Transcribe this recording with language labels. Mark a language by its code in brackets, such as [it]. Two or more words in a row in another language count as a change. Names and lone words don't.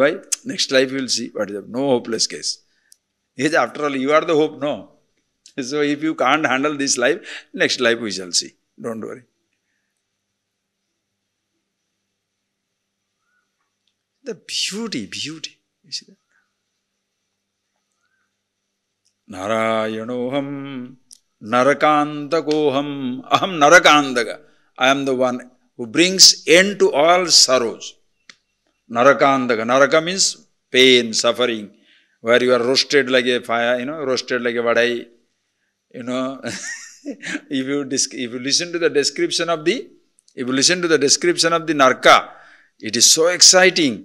[en] Why? Next life we will see. What is that? No hopeless case. Yes, after all, you are the hope, no. So if you can't handle this life, next life we shall see. Don't worry. The beauty. You see that? [sa] Narayanoham narakantakoham aham narakandaga. [en] I am the one who brings end to all sorrows. Narakandaga. Naraka means pain, suffering, where you are roasted like a fire, roasted like a vadai. If you listen to the description of the narka, it is so exciting.